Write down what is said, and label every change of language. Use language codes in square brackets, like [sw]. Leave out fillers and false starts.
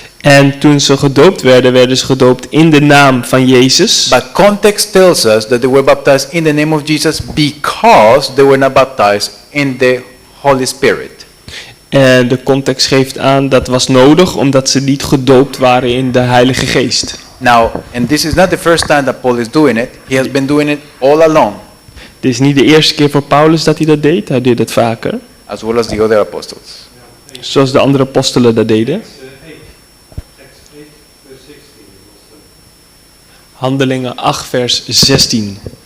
[nl] En toen ze gedoopt werden, werden ze gedoopt in de naam van Jezus. [en] But context tells us that they were baptized in the name of Jesus because they were not baptized in the Holy Spirit. [nl] En de context geeft aan dat was nodig omdat ze niet gedoopt waren in de Heilige Geest. [en] Now, and this is not the first time that Paul is doing it. He has been doing it all along. [nl] Dit is niet de eerste keer voor Paulus dat hij dat deed. Hij deed het vaker. [en] As well as the other apostles. [nl] Zoals de andere apostelen dat deden. Handelingen 8 vers 16.